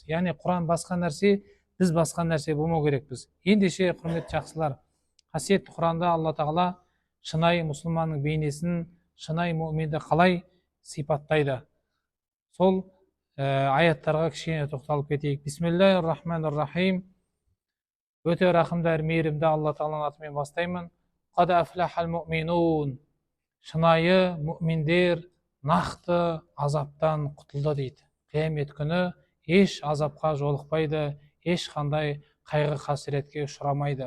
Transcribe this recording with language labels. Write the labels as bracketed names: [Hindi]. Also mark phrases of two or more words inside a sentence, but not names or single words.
[Kazakh] Яғни Құран басқа нәрсе, біз басқа нәрсе болмау керекпіз. Ендеше, құрметті жақсылар, қасиетті Құранда Алла Тағала шынайы мұсылманның бейнесін, шынайы мүминді қалай сипаттайды. Сол аяттарға кішкене тоқталып кетейік. [Arabic] بسم الله الرحمن الرحيم. [Kazakh] Өте рахымды әрі мейірімді Алла Тағаланың атымен бастаймын. [Arabic] قد أفلح المؤمنون. [Kazakh] Шынайы мүминдер нақты азаптан құтылды дейді. Қиямет күні еш азапқа жолықпайды, ешқандай қайғы қасіретке ұшырамайды.